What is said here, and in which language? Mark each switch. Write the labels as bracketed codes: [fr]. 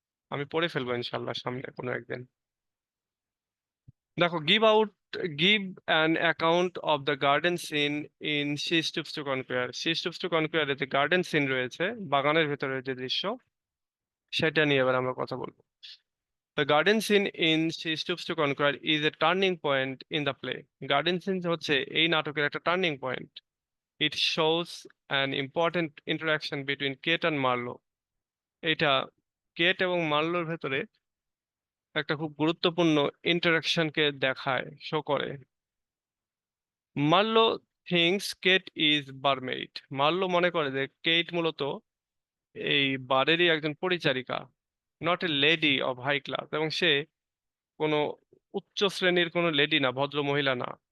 [bn] আমি পড়ে ফেলবো ইনশাল্লাহ সামনে কোনো একদিন। দেখো, [en] Give an account of the garden scene in She Stoops to Conquer. [bn] She stoops two কনকুয়ার যে গার্ডেন সিন রয়েছে, বাগানের ভেতরে যে দৃশ্য, সেটা নিয়ে এবার আমরা কথা বলবো। [en] The garden scene in She Stoops to Conquer is a turning point in the play. [bn] Garden scene হচ্ছে এই নাটকের একটা turning point. [en] It shows an important interaction between Kate and Marlowe. [bn] এটা কেট এবং মার্লোর ভেতরে একটা খুব গুরুত্বপূর্ণ ইন্টারাকশনকে দেখায়, শো করে। [en] Marlow thinks Kate is barmaid. [bn] Marlowe মনে করে যে কেট মূলত এই বারেরই একজন পরিচারিকা, [en] not a lady of high class, [bn] এবং সে কোনো উচ্চ শ্রেণীর কোনো লেডি না, ভদ্র মহিলা না।